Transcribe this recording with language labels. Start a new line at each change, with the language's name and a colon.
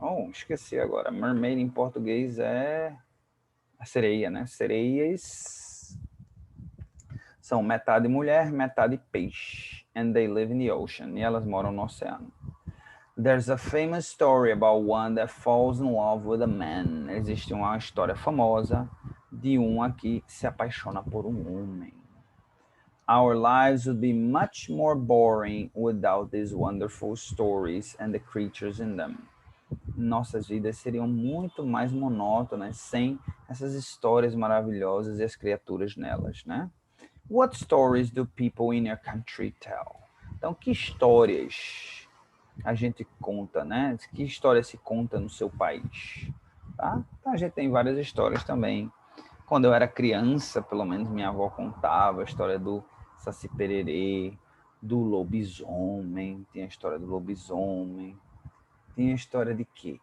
Portuguese: Esqueci agora. Mermaid em português é a sereia, né? Sereias são metade mulher, metade peixe.
English: And they live in the ocean.
Portuguese: E elas moram no oceano.
English: There's a famous story about one that falls in love with a man.
Portuguese: Existe uma história famosa de um aqui que se apaixona por um homem.
English: Our lives would be much more boring without these wonderful stories and the creatures in them.
Portuguese: Nossas vidas seriam muito mais monótonas sem essas histórias maravilhosas e as criaturas nelas, né?
English: What stories do people in your country tell?
Portuguese: Então, que histórias a gente conta, né? Que história se conta no seu país? Tá? Então, a gente tem várias histórias também. Quando eu era criança, pelo menos minha avó contava a história do Saci Pererê, do lobisomem, tem a história do lobisomem, tem a história de quê?